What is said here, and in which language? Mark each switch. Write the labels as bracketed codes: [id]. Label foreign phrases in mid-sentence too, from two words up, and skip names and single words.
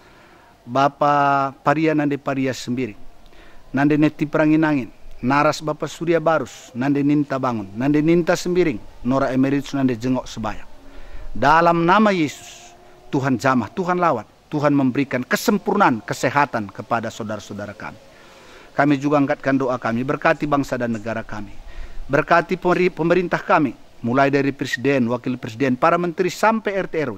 [id] Bapak Paria Nande Paria Sembiring, Nande Neti Peranginangin, Naras Bapak Surya Barus, Nande Ninta Bangun, Nande Ninta Sembiring, Nora Emeritus Nande Jengok Sebayang. Dalam nama Yesus, Tuhan jamah, Tuhan lawat, Tuhan memberikan kesempurnaan kesehatan kepada saudara-saudara kami. Kami juga angkatkan doa kami, berkati bangsa dan negara kami. Berkati pemerintah kami, mulai dari presiden, wakil presiden, para menteri sampai RT RW.